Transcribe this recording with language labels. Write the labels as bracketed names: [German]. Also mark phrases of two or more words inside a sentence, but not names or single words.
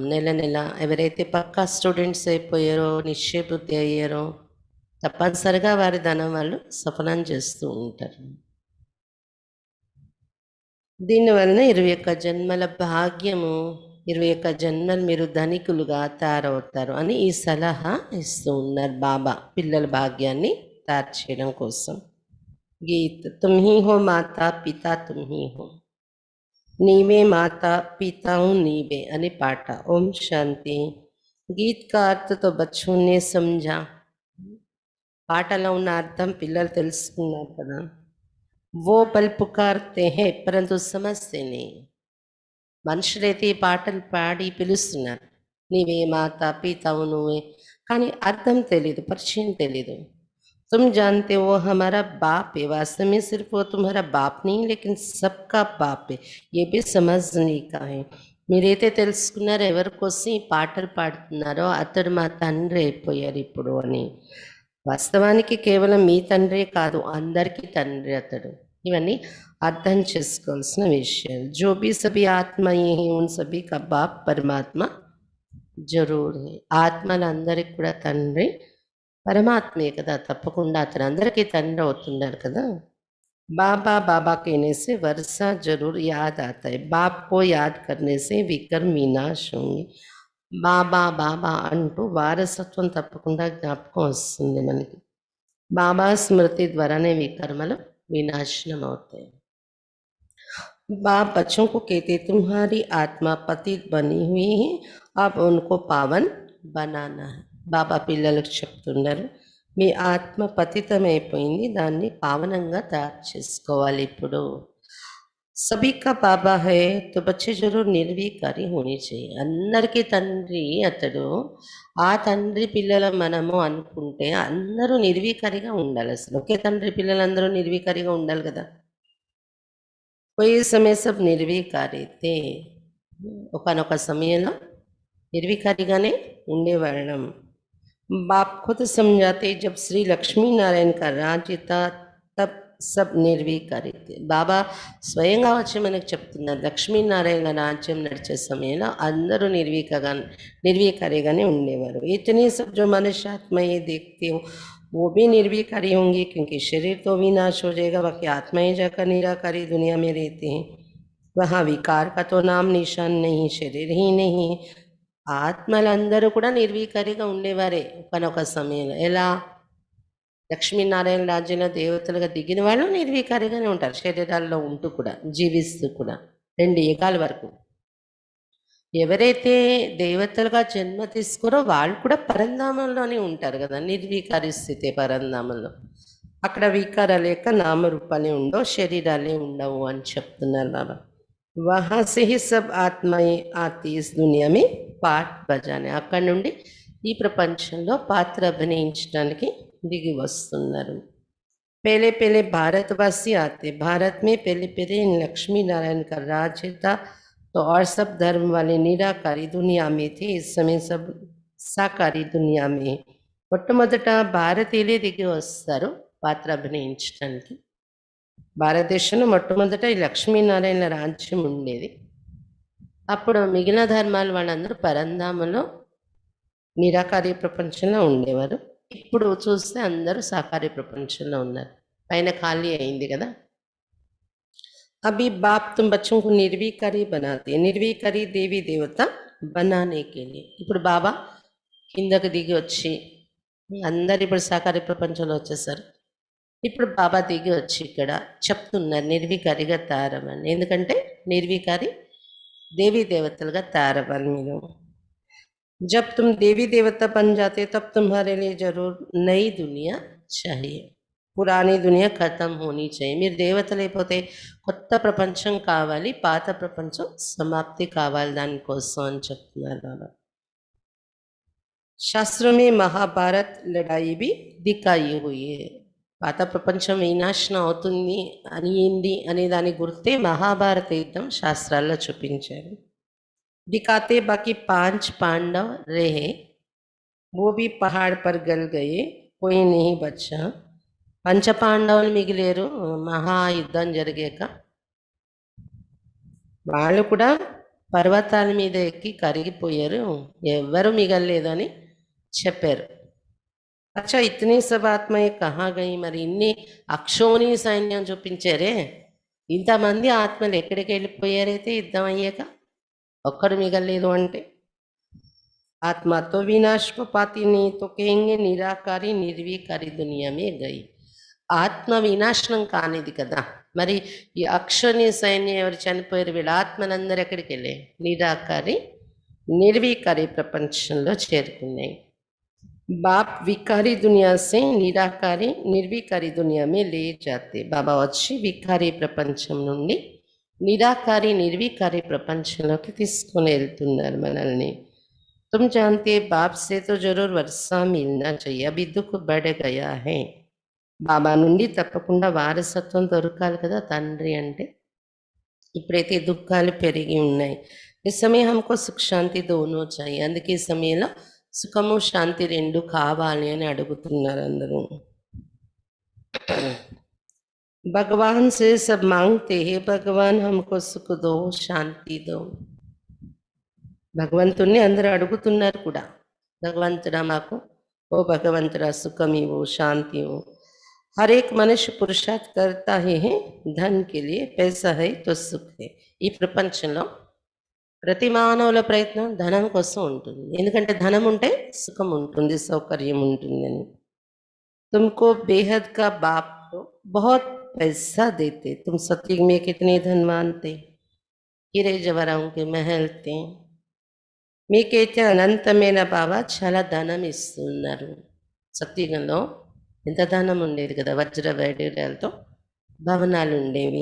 [Telugu] నెల నెల ఎవరైతే పక్కా స్టూడెంట్స్ అయిపోయారో, నిశ్చయ బుద్ధి అయ్యారో, తప్పనిసరిగా వారి ధనం వాళ్ళు సఫలం చేస్తూ ఉంటారు. దీనివలన 21 జన్మల భాగ్యము, 21 జన్మలు మీరు ధనికులుగా తయారవుతారు అని ఈ సలహా ఇస్తూ ఉన్నారు బాబా పిల్లల భాగ్యాన్ని తయారు చేయడం కోసం. [Hindi] गीत, तुम्ही हो माता पिता तुम्ही हो, [Telugu] నీవే మాతా పితావు నీవే అని పాట. ఓం శాంతి. [Hindi] गीत का अर्थ तो बच्चों ने समझा. [Telugu] పాటలో ఉన్న అర్థం పిల్లలు తెలుసుకున్నారు కదా. [Hindi] वो बल पुकारते हैं परंतु समझते नहीं. [Telugu] మనుషులైతే ఈ పాటలు పాడి పిలుస్తున్నారు, నీవే మాతా పితావు నువ్వే, కానీ అర్థం తెలీదు, పరిచయం తెలీదు. [Hindi] तुम जानते हो वो हमारा बाप है, वास्तव में सिर्फ वो तुम्हारा बाप नहीं लेकिन सबका बाप है. ये भी समझने का है. [Telugu] మీరైతే తెలుసుకున్నారు ఎవరి కోసం ఈ పాటలు పాడుతున్నారో అతడు మా తండ్రి అయిపోయారు ఇప్పుడు అని. వాస్తవానికి కేవలం మీ తండ్రే కాదు, అందరికీ తండ్రి అతడు. ఇవన్నీ అర్థం చేసుకోవాల్సిన విషయాలు. [Hindi] जो भी सभी आत्मा ये हैं उन सभी का बाप परमात्मा जरूर है. [Telugu] ఆత్మలందరికీ కూడా తండ్రి పరమాత్మే కదా, తప్పకుండా అతను అందరికీ తండ్రి అవుతున్నారు కదా. [Hindi] बाबा बाबा कहने से वर्षा जरूर याद आता है. बाप को याद करने से विकर्म विनाश होंगे. [Telugu] బాబా బాబా అంటూ వారసత్వం తప్పకుండా జ్ఞాపకం వస్తుంది మనకి. బాబా స్మృతి ద్వారానే వికర్మలు వినాశనం అవుతాయి. [Hindi] बाप बच्चों को कहते तुम्हारी आत्मा पतित बनी हुई है, अब उनको पावन बनाना है. [Telugu] బాబా పిల్లలకు చెప్తున్నారు, మీ ఆత్మ పతితమైపోయింది, దాన్ని పావనంగా తయారు చేసుకోవాలి ఇప్పుడు. [Hindi] सभी का बाबा है तो बच्चे जरूर निर्विकारी होनी चाहिए. [Telugu] అందరికీ తండ్రి అతడు. ఆ తండ్రి పిల్లల మనము అనుకుంటే అందరూ నిర్వికారిగా ఉండాలి. అసలు ఒకే తండ్రి పిల్లలందరూ నిర్వికారిగా ఉండాలి కదా. [Hindi] कोई समय सब निर्विकारी थे. [Telugu] ఒకనొక సమయంలో నిర్వికారిగానే ఉండేవాళ్ళం. [Hindi] बाप खुद समझाते जब श्री लक्ष्मी नारायण का राज्य था तब सब निर्विकारी थे. [Telugu] బాబా స్వయంగా వచ్చి మనకు చెప్తున్నారు, లక్ష్మీనారాయణ రాజ్యం నడిచే సమయంలో అందరూ నిర్వికారిగానే ఉండేవారు. [Hindi] इतने सब जो मनुष्य आत्मा ये देखते हो वो भी निर्विकारी होंगे, क्योंकि शरीर तो विनाश हो जाएगा, बाकी आत्माएं जाकर निराकारी दुनिया में रहते हैं. वहाँ विकार का तो नाम निशान नहीं, शरीर ही नहीं. [Telugu] ఆత్మలందరూ కూడా నిర్వికారిగా ఉండేవారే ఒకనొక సమయంలో. ఎలా? లక్ష్మీనారాయణ రాజ్యంలో దేవతలుగా దిగిన వాళ్ళు నిర్వికారిగానే ఉంటారు, శరీరాల్లో ఉంటూ కూడా, జీవిస్తూ కూడా 2 యుగాల వరకు. ఎవరైతే దేవతలుగా జన్మ తీసుకోరో వాళ్ళు కూడా పరంధామంలోనే ఉంటారు కదా, నిర్వికారి స్థితి పరంధామంలో. అక్కడ వికారాలు లేక నామరూపాలే ఉండవు, శరీరాలే ఉండవు అని చెప్తున్నారు బాబా. [Hindi] वहाँ से ही सब आत्माएं आती इस दुनिया में पार्ट बजाने. [Telugu] అక్కడి నుండి ఈ ప్రపంచంలో పాత్ర అభినయించడానికి దిగి వస్తున్నారు. [Hindi] पहले पहले भारतवासी आते, भारत में पहले पहले लक्ष्मी नारायण का राज्य था तो और सब धर्म वाले निराकारी दुनिया में थे. इस समय सब साकारी दुनिया में. [Telugu] మొట్టమొదట భారతీయులే దిగి వస్తారు పాత్ర అభినయించడానికి. భారతదేశంలో మొట్టమొదట ఈ లక్ష్మీనారాయణ రాజ్యం ఉండేది. అప్పుడు మిగిలిన ధర్మాలు వాళ్ళందరూ పరంధామంలో నిరాకారి ప్రపంచంలో ఉండేవారు. ఇప్పుడు చూస్తే అందరూ సాకారి ప్రపంచంలో ఉన్నారు, పైన ఖాళీ అయింది కదా. [Hindi] अभी बाप तुम बच्चों को निर्विकारी बनाते, निर्विकारी देवी देवता बनाने के लिए. [Telugu] ఇప్పుడు బాబా కిందకు దిగి వచ్చి, అందరు ఇప్పుడు సాకారి ప్రపంచంలో వచ్చేసారు. ఇప్పుడు బాబా దిగి వచ్చి ఇక్కడ చెప్తున్నారు నిర్వికారిగా తయారవ్వండి. ఎందుకంటే నిర్వికారి దేవీ దేవతలుగా తయారవ్వాలి మీరు. [Hindi] जब तुम देवी देवता बन जाते तब तुम्हारे लिए जरूर नई दुनिया चाहिए. पुरानी दुनिया खत्म होनी चाहिए. [Telugu] మీరు దేవతలు అయిపోతే కొత్త ప్రపంచం కావాలి, పాత ప్రపంచం సమాప్తి కావాలి, దానికోసం అని చెప్తున్నారు బాబా. [Hindi] శాస్త్రం में महाभारत लड़ाई भी दिखाई हुई है. [Telugu] పాత ప్రపంచం వినాశనం అవుతుంది అనింది అనే దాని గుర్తే మహాభారత యుద్ధం శాస్త్రాల్లో చూపించారు. [Hindi] दिखाते बाकी 5 पांडव रहे, वो भी पहाड़ पर गल गए, कोई नहीं बचा. [Telugu] పంచ పాండవులు మిగిలేరు మహాయుద్ధం జరిగాక. వాళ్ళు కూడా పర్వతాల మీద ఎక్కి కరిగిపోయారు, ఎవ్వరూ మిగలలేదు అని చెప్పారు. [Hindi] अच्छा इतनी सब आत्माएं कहाँ गई. [Telugu] మరి ఇన్ని అక్షోణి సైన్యం చూపించారే, ఇంతమంది ఆత్మలు ఎక్కడికి వెళ్ళిపోయారైతే యుద్ధం అయ్యాక ఒక్కరు మిగలలేదు అంటే. [Hindi] आत्मा तो विनाश को पाती नहीं तो कहेंगे निराकारी निर्विकारी दुनिया में गई. [Telugu] ఆత్మ వినాశనం కానిది కదా. మరి ఈ అక్షోణి సైన్యం ఎవరు చనిపోయారు, వీళ్ళ ఆత్మలందరూ ఎక్కడికి వెళ్ళాయి? నిరాకారి నిర్వికారి ప్రపంచంలో చేరుకున్నాయి. [Hindi] बाप विकारी दुनिया से निराकारी निर्विकारी दुनिया में ले जाते. [Telugu] బాబా వచ్చి వికారి ప్రపంచం నుండి నిరాకారి నిర్వికారి ప్రపంచంలోకి తీసుకొని వెళ్తున్నారు మనల్ని. [Hindi] तुम जानते बाप से तो जरूर वर्षा मिलना चाहिए, अभी दुख बढ़ गया है. [Telugu] బాబా నుండి తప్పకుండా వారసత్వం దొరకాలి కదా తండ్రి అంటే. ఇప్పుడైతే దుఃఖాలు పెరిగి ఉన్నాయి. ఈ సమయం [Hindi] हमको सुख शांति दोनों चाहिए. [Telugu] అందుకే ఈ సమయంలో సుఖము శాంతి రెండు కావాలి అని అడుగుతున్నారు అందరూ. [Hindi] भगवान से सब मांगते हैं, भगवान हमको सुख दो शांति दो. [Telugu] భగవంతుణ్ణి అందరూ అడుగుతున్నారు కూడా, భగవంతుడా మాకు, ఓ భగవంతుడా సుఖమివు శాంతివు. [Hindi] हर एक मनुष्य पुरुषार्थ करता ही है धन के लिए, पैसा है तो सुख है. [Telugu] ఈ ప్రపంచంలో ప్రతి మానవుల ప్రయత్నం ధనం కోసం ఉంటుంది. ఎందుకంటే ధనం ఉంటే సుఖం ఉంటుంది, సౌకర్యం ఉంటుందని. [Hindi] तुमको बेहद का बाप तो बहुत पैसा देते, तुम सतयुग में कितने धनवान थे, हीरे जवाहराओं के महल थे. [Telugu] మీకైతే అనంతమైన బాబా చాలా ధనం ఇస్తున్నారు. సత్యుగంలో ఎంత ధనం ఉండేది కదా, వజ్ర వైడూర్యాలతో భవనాలు ఉండేవి.